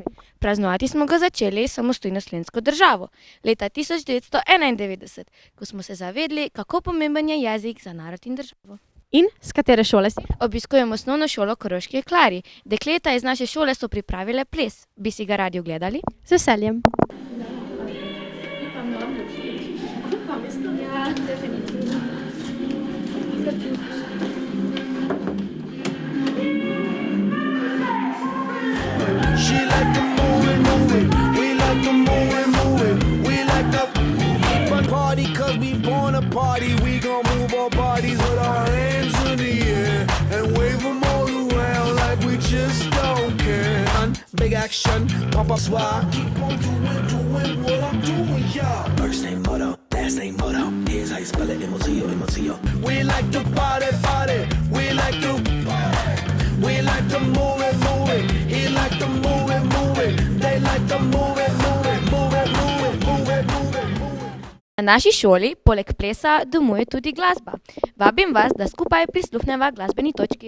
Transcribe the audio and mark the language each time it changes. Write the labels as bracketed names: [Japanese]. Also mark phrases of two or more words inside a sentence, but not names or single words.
[Slovenian] Praznovati smo ga začeli samostojno slovensko državo, leta 1991, ko smo se zavedli, kako pomemben je jezik za narod in državo. In s katere šole si? Obiskujem osnovno šolo Koroški Klari. Dekleta iz naše šole so pripravile ples. Bi si ga radi ogledali? Z veseljem. Ja, definitivno. [English] She like to move it, we like to move it, we like to party cause we born a party. We gon' move our bodies with our hands in the air and wave them all around like we just don't care. Big action, pump up swag, keep on doing what I'm doing, y'all. First name motto, last name motto, here's how you spell it, M-O-T-O. We like to party, we like to we like to move it, he like to move it, they like to move it. [Slovenian] Na naši šoli poleg plesa domuje tudi glasba. Vabim vas, da skupaj prisluhneva glasbeni točki.